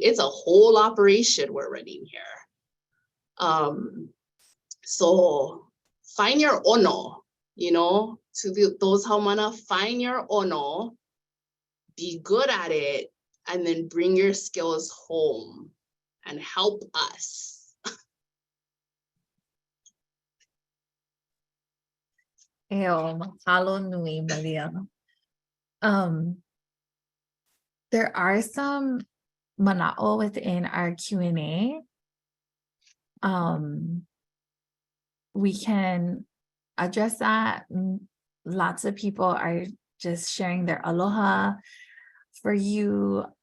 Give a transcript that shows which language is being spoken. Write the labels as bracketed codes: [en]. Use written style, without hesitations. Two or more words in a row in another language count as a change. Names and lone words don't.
[en] It's a whole operation we're running here. So find your ono, you know, to those haumana, find your ono, be good at it, and then bring your skills home and help us. [haw] Mahalo nui, Mālia. [en] There are some mana'o within our Q&A. We can address that. Lots of people are just sharing their aloha for you.